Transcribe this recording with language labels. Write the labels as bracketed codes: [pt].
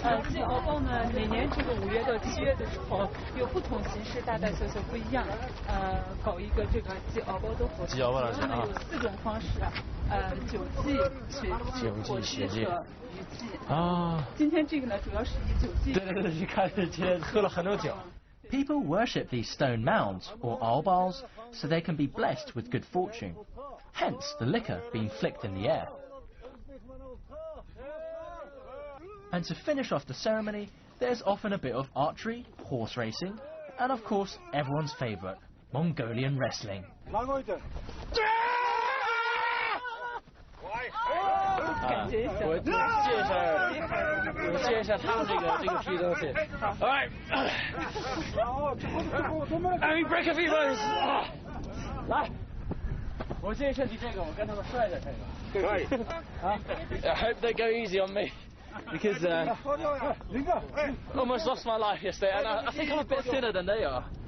[zh] 祭敖包呢，每年这个5月到7月的时候，有不同形式，大大小小不一样。搞一个这个祭敖包的活动。祭敖包的有4种方式，酒祭、血祭和鱼祭。啊。今天这个呢，主要是以酒祭。对，你看今天喝了很多酒。 [en] People worship these stone mounds, or albals, so they can be blessed with good fortune. Hence the liquor being flicked in the air. And to finish off the ceremony, there's often a bit of archery, horse racing, and of course everyone's favourite, Mongolian wrestling. [zh] 我借一下他们这个皮东西。 [en] All right. Let me break a few bones. [zh] 来，我借一下你这个，我跟他们摔的这个。可以。 [en] 啊 I hope they go easy on me. Because almost lost my life yesterday, and I think I'm a bit thinner than they are.